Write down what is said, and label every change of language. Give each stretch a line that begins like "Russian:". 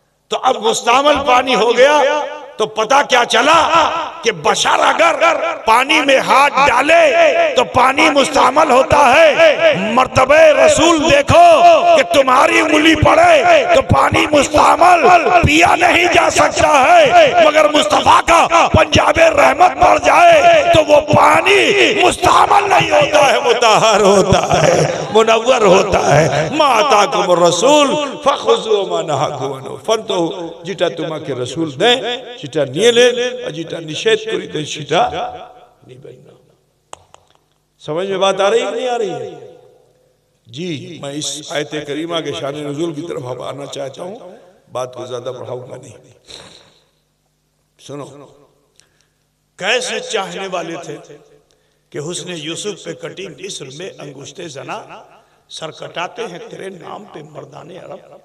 Hindi: तो अब मुस्तामल पानी हो गया तो पता क्या चला कि बशर अगर पानी में हाथ डाले तो पानी मुस्तामल होता है। मर्तबे रसूल देखो कि तुम्हारी उंगली पड़े तो पानी मुस्तअमल पिया नहीं जा सकता है, मगर मुस्तफा का पंजाबे रहमत पड़ जाए तो वो पानी मुस्तअमल नहीं होता है, मुतहर होता है, मुनव्वर होता है।
Arabic: माता को रसूल फखुजु मा नहाकुम अन्हु फंतहु,
Bangla: যেটা তোমাকে রাসূল দেয় সেটা নিয়ে নেন, আর যেটা নিষেধ করে দেয় সেটা নেবেন না।
Hindi: समझ में बात आ रही है नहीं आ रही है? जी, मैं इस आयत करीमा के शान नुज़ूल की तरफ अब आना चाहता हूँ, बात को ज्यादा बढ़ाऊंगा नहीं। सुनो, कैसे चाहने वाले थे कि हुस्न यूसुफ पे कटी मिस्र में अंगुश्ते जना, सर कटाते हैं तेरे नाम पे मर्दाने अरब।